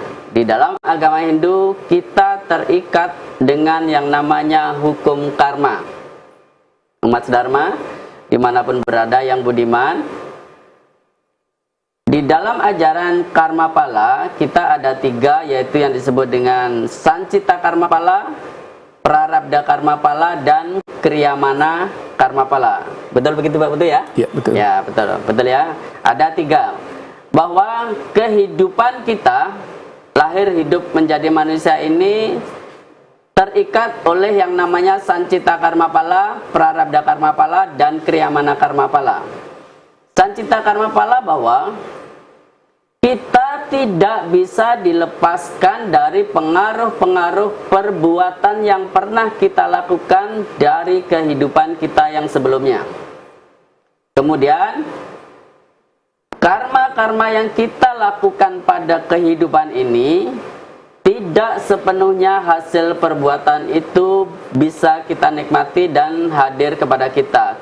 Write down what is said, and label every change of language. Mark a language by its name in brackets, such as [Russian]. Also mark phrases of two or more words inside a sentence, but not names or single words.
[Indonesian] Di dalam agama Hindu, kita terikat dengan yang namanya hukum karma. Umat sedharma, dimanapun berada yang budiman, di dalam ajaran karma pala, kita ada 3, yaitu yang disebut dengan sancita karma pala, Prarabdha karma pala, dan Kriyamana karma pala. Betul begitu Pak Putu ya? Ya, betul. Ya, betul. Betul ya. Ada 3. Bahwa kehidupan kita, lahir hidup menjadi manusia ini terikat oleh yang namanya Sancita karma pala, Prarabdha karma pala, dan Kriyamana karma pala. Sancita karma pala bahwa kita tidak bisa dilepaskan dari pengaruh-pengaruh perbuatan yang pernah kita lakukan dari kehidupan kita yang sebelumnya. Kemudian, karma-karma yang kita lakukan pada kehidupan ini tidak sepenuhnya hasil perbuatan itu bisa kita nikmati dan hadir kepada kita.